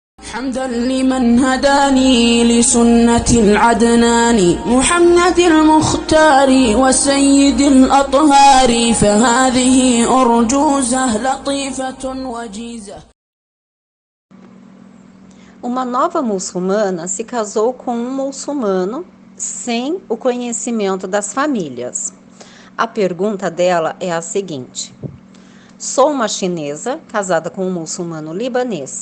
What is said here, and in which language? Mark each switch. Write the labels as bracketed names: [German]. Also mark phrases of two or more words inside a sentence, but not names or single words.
[Arabic] حمدا لمن هداني لسنة العدنان محمد المختار وسيد الأطهار فهذه أرجوزة لطيفة وجيزة. [Portuguese] Uma nova muçulmana se casou com um muçulmano sem o conhecimento das famílias. A pergunta dela é a seguinte: sou uma chinesa casada com um muçulmano libanês.